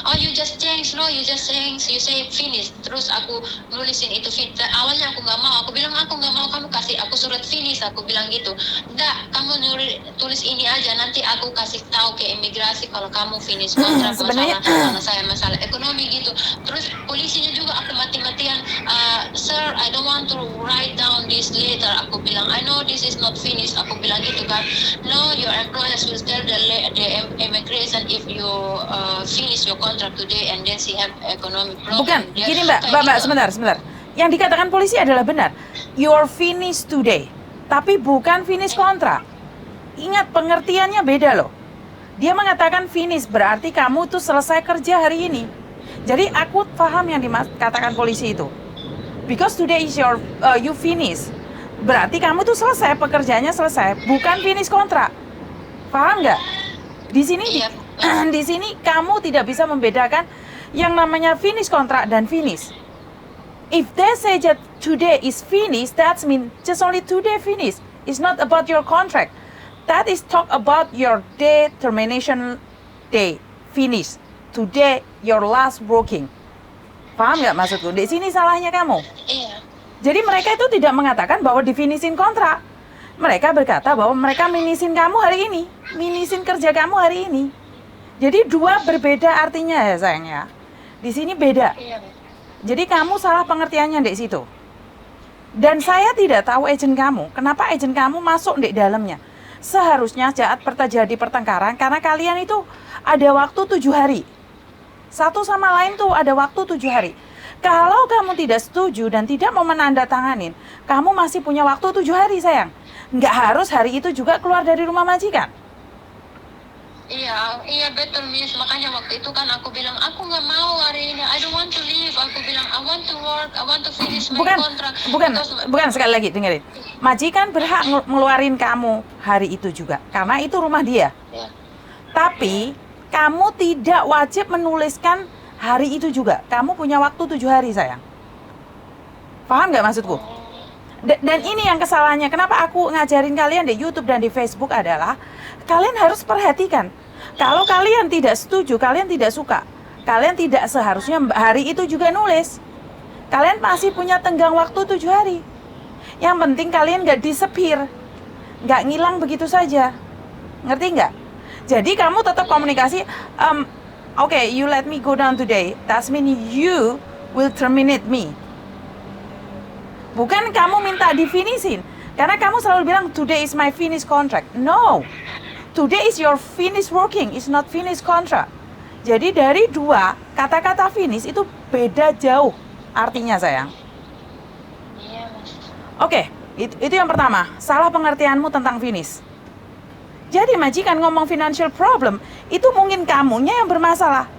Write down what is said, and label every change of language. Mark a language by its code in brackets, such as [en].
[en] Oh, you just change, you say finish. [id] Terus aku nulisin itu awalnya aku nggak mau, aku bilang aku nggak mau kamu kasih aku surat finish, aku bilang gitu. Nggak, kamu tulis ini aja, nanti aku kasih tahu ke imigrasi kalau kamu finish kontrak masalah saya masalah ekonomi gitu. Terus polisinya juga aku mati-matian, [en] sir, I don't want to write down this later. [id] Aku bilang, [en] I know this is not finished. [id] Aku bilang gitu kan. [en] No, your employers will tell the immigration if you finish your contract today and then she have economic problem. [id] Bukan, gini Mbak, sebentar. Yang dikatakan polisi adalah benar. [en] You're finished today. [id] Tapi bukan finish kontrak. Ingat, pengertiannya beda loh. Dia mengatakan finish, berarti kamu tuh selesai kerja hari ini. Jadi aku paham yang dikatakan polisi itu. [en] Because today is you finish. [id] Berarti kamu tuh selesai, pekerjaannya selesai, bukan finish kontrak. Paham nggak? Di sini di sini kamu tidak bisa membedakan yang namanya finish kontrak dan finish. [en] If they say that today is finished, that means just only today finish. It's not about your contract. That is talk about your day termination day finish. Today your last working. [id] Paham nggak maksudku? Di sini salahnya kamu. Iya. Jadi mereka itu tidak mengatakan bahwa difinisin kontrak. Mereka berkata bahwa mereka minisin kamu hari ini, minisin kerja kamu hari ini. Jadi dua berbeda artinya ya sayang ya. Di sini beda. Iya. Jadi kamu salah pengertiannya di situ. Dan saya tidak tahu agent kamu. Kenapa agent kamu masuk di dalamnya? Seharusnya saat terjadi pertengkaran, karena kalian itu ada waktu 7 hari. Satu sama lain tuh ada waktu 7 hari. Kalau kamu tidak setuju dan tidak mau menandatanganin, kamu masih punya waktu 7 hari sayang. Nggak harus hari itu juga keluar dari rumah majikan. Iya betul Miss. Makanya waktu itu kan aku bilang aku nggak mau hari ini. [en] I don't want to leave. [id] Aku bilang [en] I want to work. I want to finish my contract. [id] Bukan sekali lagi dengerin. Majikan berhak ngeluarin kamu hari itu juga karena itu rumah dia. Ya. Tapi kamu tidak wajib menuliskan hari itu juga. Kamu punya waktu 7 hari sayang. Paham nggak maksudku? Dan ini yang kesalahannya. Kenapa aku ngajarin kalian di YouTube dan di Facebook adalah kalian harus perhatikan. Kalau kalian tidak setuju, kalian tidak suka, kalian tidak seharusnya hari itu juga nulis. Kalian masih punya tenggang waktu 7 hari. Yang penting kalian nggak disappear, nggak ngilang begitu saja. Ngerti nggak? Jadi kamu tetap komunikasi. [en] Okay, you let me go down today. That means you will terminate me. [id] Bukan kamu minta difinisin. Karena kamu selalu bilang [en] today is my finish contract. No. Today is your finish working, is not finish contract. [id] Jadi dari dua kata-kata finish itu beda jauh artinya sayang. Iya Mas. Oke, itu yang pertama. Salah pengertianmu tentang finish. Jadi majikan ngomong financial problem, itu mungkin kamunya yang bermasalah.